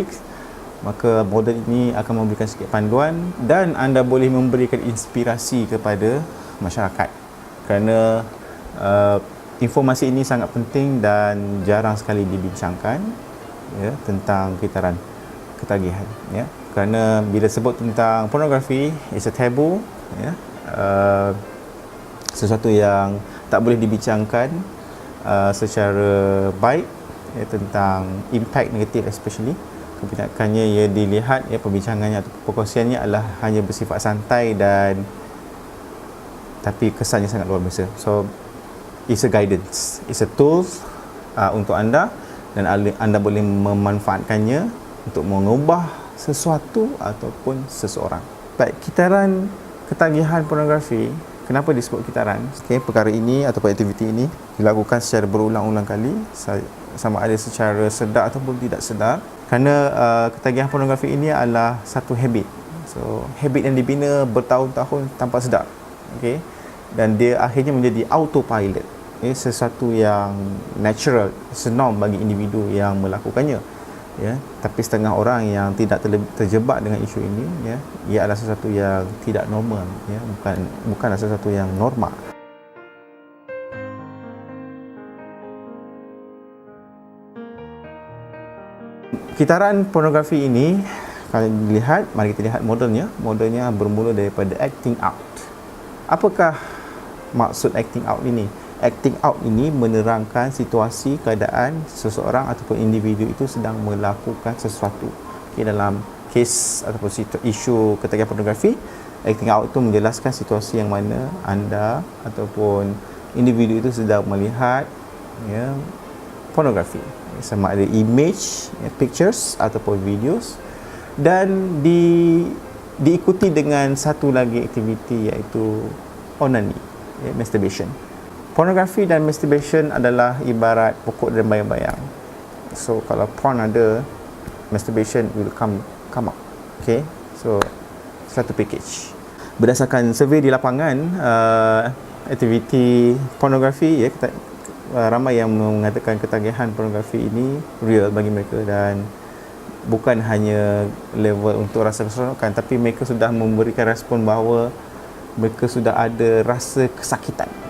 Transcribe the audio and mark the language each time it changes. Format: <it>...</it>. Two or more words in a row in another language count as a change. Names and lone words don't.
<ms>Maka model ini akan memberikan sedikit panduan dan anda boleh memberikan inspirasi kepada masyarakat, kerana informasi ini sangat penting dan jarang sekali dibincangkan, ya, tentang kitaran ketagihan, ya, kerana bila sebut tentang pornografi,</ms> <en>it's a taboo,</en> <ms>ya, sesuatu yang tak boleh dibincangkan secara baik, ya, tentang impact negatif, especially kebanyakannya ia dilihat, ya, perbincangannya atau perkongsiannya adalah hanya bersifat santai dan tapi kesannya sangat luar biasa.</ms> <en>So it's a guidance, it's a tool</en> <ms>untuk anda, dan anda boleh memanfaatkannya untuk mengubah sesuatu ataupun seseorang. Baik, kitaran ketagihan pornografi, kenapa disebut kitaran? Okay, perkara ini ataupun aktiviti ini dilakukan secara berulang-ulang kali, sama ada secara sedar ataupun tidak sedar, kerana ketagihan pornografi ini adalah satu habit.</ms> <en>So habit</en> <ms>yang dibina bertahun-tahun tanpa sedar, okay? Dan dia akhirnya menjadi autopilot, okay? Sesuatu yang natural, senang bagi individu yang melakukannya, ya. Tapi setengah orang yang tidak terjebak dengan isu ini, ya, ia adalah sesuatu yang tidak normal, ya, bukanlah sesuatu yang normal. Kitaran pornografi ini, kalau dilihat, mari kita lihat modelnya. Modelnya bermula daripada</ms> <en>acting out.</en> <ms>Apakah maksud</ms> <en>acting out</en> <ms>ini?</ms> <en>Acting out</en> <ms>ini menerangkan situasi, keadaan seseorang ataupun individu itu sedang melakukan sesuatu. Okay, dalam kes ataupun isu ketagihan pornografi,</ms> <en>acting out</en> <ms>itu menjelaskan situasi yang mana anda ataupun individu itu sedang melihat, ya, pornografi, sama ada image, ya, pictures ataupun videos, dan diikuti dengan satu lagi aktiviti, iaitu onani, ya, masturbation. Pornografi dan masturbation adalah ibarat pokok dan bayang-bayang. So kalau porn ada,</ms> <en>masturbation will come up. Okay, so</en> <ms>satu package. Berdasarkan survey di lapangan, aktiviti pornografi, ya, ramai yang mengatakan ketagihan pornografi ini real bagi mereka, dan bukan hanya level untuk rasa keseronokan, tapi mereka sudah memberikan respon bahawa mereka sudah ada rasa kesakitan.</ms>